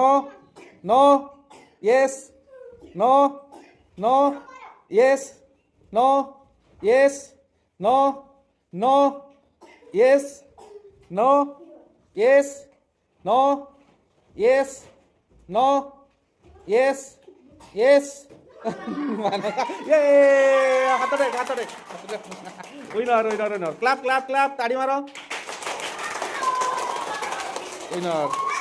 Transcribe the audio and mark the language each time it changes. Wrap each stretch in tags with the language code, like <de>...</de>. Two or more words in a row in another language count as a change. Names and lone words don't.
<en>no yes no no yes no yes no no yes no yes no yes no yes yes</en> <hi>ये हाथ दे</hi> <en>winner clap clap clap</en> <hi>ताड़ी मारो</hi> <en>विनर</en>